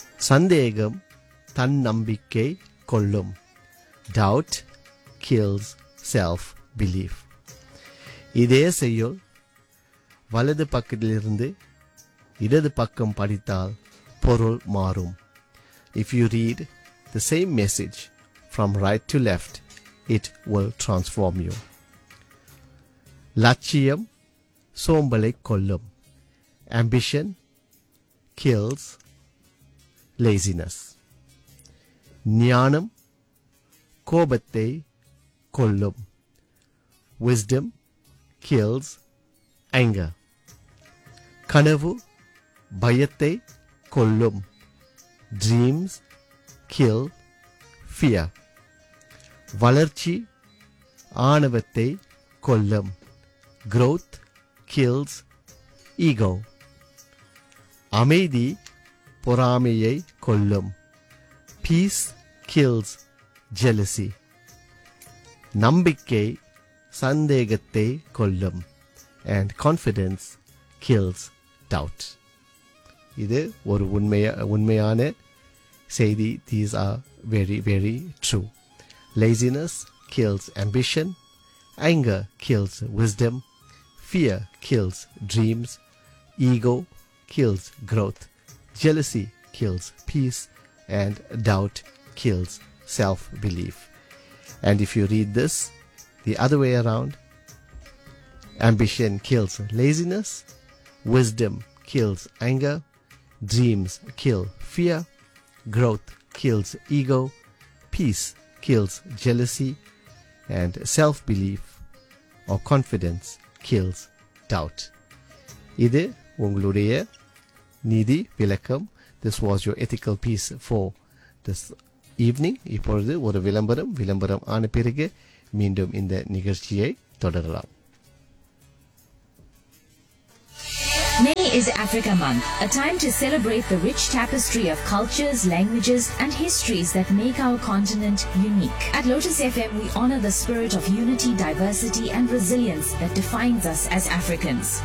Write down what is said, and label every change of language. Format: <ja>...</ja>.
<ta>சந்தேகம் தன்னம்பிக்கை கொல்லும்,</ta> <en>Doubt kills self-belief.</en> <ta>இதே செய்யுள் வலது பக்கத்திலிருந்து இடது பக்கம் படித்தால் பொருள் மாறும்.</ta> <en>If you read the same message from right to left, it will transform you.</en> <ta>லட்சியம் சோம்பலை கொல்லும்,</ta> <en>ambition kills laziness.</en> <ta>ஞானம் கோபத்தை கொல்லும்,</ta> <en>wisdom kills anger.</en> <ta>கனவு பயத்தை கொல்லும்,</ta> <en>dreams kill fear.</en> <ta>வளர்ச்சி ஆணவத்தை கொல்லும்,</ta> <en>growth kills ego.</en> <ta>அமைதி பொறாமையை கொல்லும்,</ta> <en>peace kills jealousy.</en> <ta>நம்பிக்கை சந்தேகத்தை கொல்லும்,</ta> <en>and confidence kills doubt.</en> <ta>இது ஒரு உண்மையான செய்தி.</ta> <en>These are very, very true. Laziness kills ambition. Anger kills wisdom. Fear kills dreams. Ego kills growth. Jealousy kills peace. And doubt kills self-belief. And if you read this the other way around, ambition kills laziness, wisdom kills anger, dreams kill fear, growth kills ego, peace kills jealousy, and self-belief or confidence kills doubt.</en> <ta>இது உங்களுடைய நீதி விளக்கம்.</ta> <en>This was your ethical piece for this evening.</en> <ta>இப்பொழுது ஒரு விளம்பரம். விளம்பரம் ஆன பிறகு மீண்டும் இந்த நிகழ்ச்சியை தொடரலாம்.</ta> <en>May is Africa Month, a time to celebrate the rich tapestry of cultures, languages and histories that make our continent unique. At Lotus FM, we honor the spirit of unity, diversity and resilience that defines us as Africans.</en>